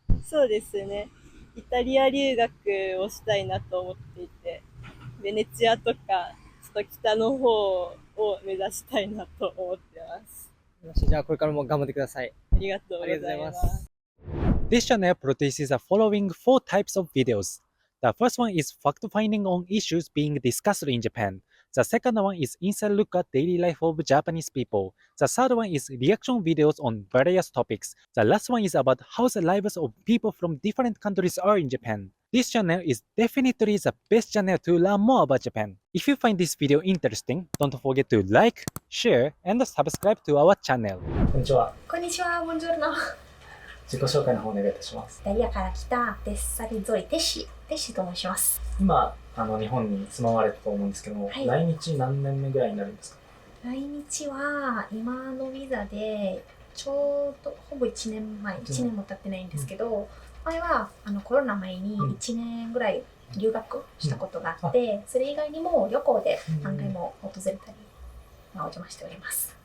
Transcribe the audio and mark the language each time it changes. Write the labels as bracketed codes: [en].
[ja] そうですね。イタリア留学をしたいなと思っていて、ベネチアとか、ちょっと北の方を目指したいなと思ってます。じゃあこれからも頑張ってください。ありがとうございます。 [en] This channel produces the following 4 types of videos. The first one is fact-finding on issues being discussed in Japan. The second one is inside look at daily life of Japanese people. The third one is reaction videos on various topics. The last one is about how the lives of people from different countries are in Japan. This channel is definitely the best channel to learn more about Japan. If you find this video interesting, don't forget to like, share, and subscribe to our channel. [ja] こんにちは。こんにちは、ボンジョルノ。自己紹介の方お願いいたします。イタリアから来たデッサリゾイテシと申します。今日本に住まわれたと思うんですけども、はい、来日何年目ぐらいになるんですか？来日は今のビザでちょうどほぼ1年前、1年も経ってないんですけど、前はコロナ前に1年ぐらい留学したことがあって、それ以外にも旅行で何回も訪れたり、お邪魔しております。